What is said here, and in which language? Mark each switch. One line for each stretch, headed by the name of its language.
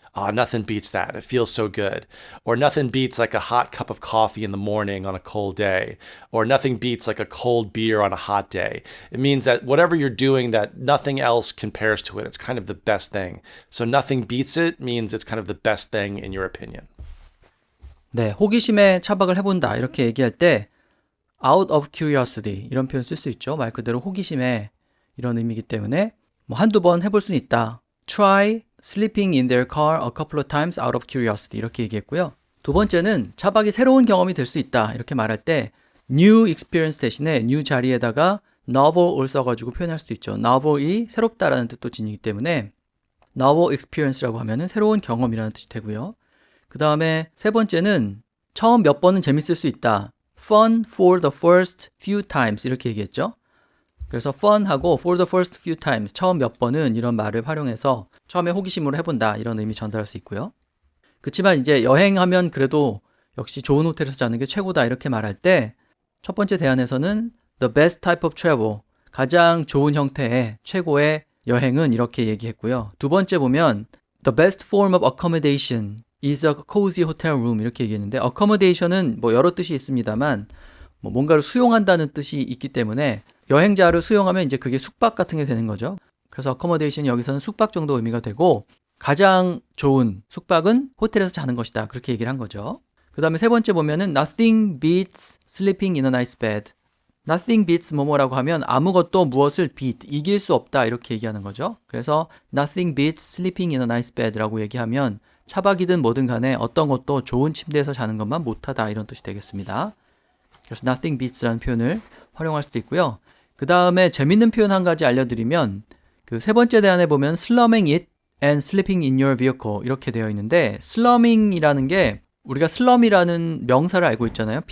English: Nothing beats that. It feels so good. Or nothing beats like a hot cup of coffee in the morning on a cold day. Or nothing beats like a cold beer on a hot day. It means that whatever you're doing, that nothing else compares to it. It's kind of the best thing. So nothing beats it means it's kind of the best thing in your opinion.
Korean: 네, 호기심에 차박을 해본다 이렇게 얘기할 때
English: out of curiosity
Korean: 이런 표현 쓸 수 있죠. 말 그대로 호기심에 이런 의미이기 때문에 뭐 한두 번 해볼 수는 있다.
English: Try sleeping in their car a couple of times out of curiosity
Korean: 이렇게 얘기했고요. 두 번째는 차박이 새로운 경험이 될 수 있다 이렇게 말할 때 new experience 대신에 new 자리에다가 novel을 써가지고 표현할 수도 있죠. novel이 새롭다라는 뜻도 지니기 때문에 novel experience라고 하면은 새로운 경험이라는 뜻이 되고요. 그 다음에 세 번째는 처음 몇 번은 재밌을 수 있다.
English: fun for the first few times
Korean: 이렇게 얘기했죠. 그래서 fun하고
English: for the first few times
Korean: 처음 몇 번은 이런 말을 활용해서 처음에 호기심으로 해본다 이런 의미 전달할 수 있고요. 그렇지만 이제 여행하면 그래도 역시 좋은 호텔에서 자는 게 최고다 이렇게 말할 때 첫 번째 대안에서는
English: the best type of travel
Korean: 가장 좋은 형태의 최고의 여행은 이렇게 얘기했고요. 두 번째 보면
English: the best form of accommodation is a cozy hotel room
Korean: 이렇게 얘기했는데 accommodation은 뭐 여러 뜻이 있습니다만 뭐 뭔가를 수용한다는 뜻이 있기 때문에 여행자를 수용하면 이제 그게 숙박 같은 게 되는 거죠. 그래서 accommodation 여기서는 숙박 정도 의미가 되고 가장 좋은 숙박은 호텔에서 자는 것이다 그렇게 얘기를 한 거죠. 그 다음에 세 번째 보면은
English: nothing beats sleeping in a nice bed. nothing beats
Korean: 뭐뭐라고 하면 아무것도 무엇을 beat, 이길 수 없다 이렇게 얘기하는 거죠. 그래서
English: nothing beats sleeping in a nice bed
Korean: 라고 얘기하면 차박이든 뭐든 간에 어떤 것도 좋은 침대에서 자는 것만 못하다 이런 뜻이 되겠습니다. 그래서 nothing beats라는 표현을 활용할 수도 있고요. 그 다음에 재밌는 표현 한 가지 알려드리면 그 세 번째 대안에 보면
English: slumming it and sleeping in your vehicle
Korean: 이렇게 되어 있는데 slumming이라는 게 우리가 slum이라는 명사를 알고 있잖아요.